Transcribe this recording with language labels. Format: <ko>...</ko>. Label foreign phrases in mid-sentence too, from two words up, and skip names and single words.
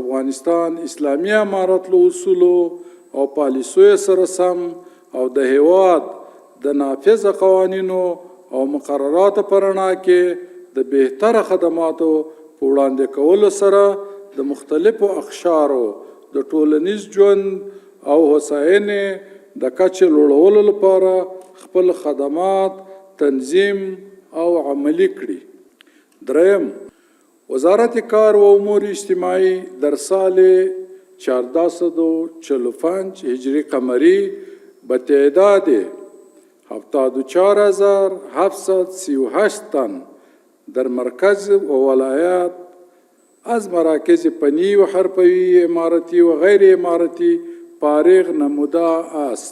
<ps>افغانستان اسلامي امارت له اصولو او پالیسیو سره سم او د هیواد د نافذه قوانینو او مقرراتو په رڼا کې د بهتره خدماتو په وړاندې کولو سره د مختلفو اقشارو د ټولنیز ژوند او هوساینې د کچې لوړولو لپاره خپل خدمات تنظیم او عملی کړي.</ps> <fa>دریم، وزارت کار و امور اجتماعی در سال 1445 هجری قمری به تعداد 74738 تن در مرکز و ولایات از مراکز فنی و حرفوي امارتی و غیر امارتی فارغ نموده است.</fa>